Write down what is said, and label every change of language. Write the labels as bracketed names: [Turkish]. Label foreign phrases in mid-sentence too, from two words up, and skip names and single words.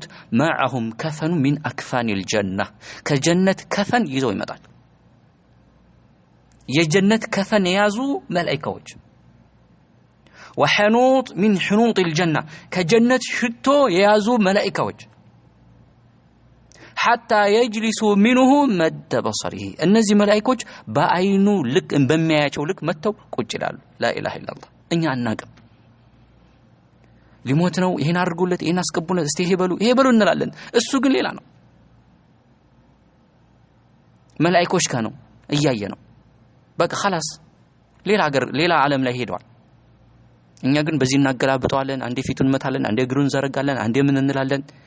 [Arabic] معهم كفن من أكفان الجنة [Amharic] ከጀነት ከፈን ይዘው ይመጣሉ። የጀነት ከፈን የያዙ መላእክቶች [Arabic] وحنوط من حنوط الجنة [Amharic] ከጀነት ሽቶ የያዙ መላእክቶች [Arabic] حتى يجلسوا منه مد بصره [Amharic] እነዚህ መላእክቶች በአይኑ ልክ በሚያያቸው ልክ መተው ቁጭ ይላሉ። [Arabic] لا اله الا الله [Amharic] እኛ አናቀም ሊሞት ነው ይሄን አድርጉለት ይሄን አስቀቡለት እስቲ ይሄ በሉ እንላለን። እሱ ግን ሌላ ነው። መላእክቶች ከነው እያየ ነው በቃ خلاص ሌላ ሀገር ሌላ ዓለም ላይ ሄደዋል። እኛ ግን በዚህ እናገላብጠዋለን። አንዴ ፊቱን መታለን አንዴ እግሩን ዘረጋለን አንዴ ምን እንላለን።